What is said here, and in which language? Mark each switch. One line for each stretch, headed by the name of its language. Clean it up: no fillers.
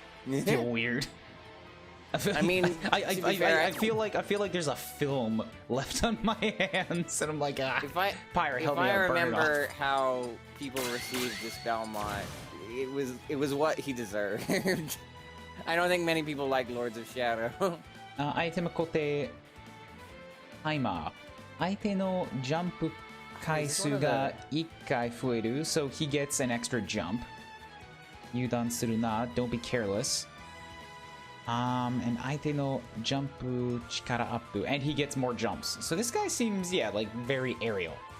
English: I feel weird. I feel like there's a film left on my hands, and I'm like, Pyre, help me out, if I remember how people received this Belmont, it was what he deserved. I don't think many people like Lords of Shadow. Item kote timer.
Japanese: 相手のジャンプ回数が1回増える,
English: so he gets an extra jump.
Japanese: 油断するな,
English: don't be careless. And
Japanese: 相手のジャンプ力アップ,
English: and he gets more jumps. So this guy seems, yeah, like very aerial.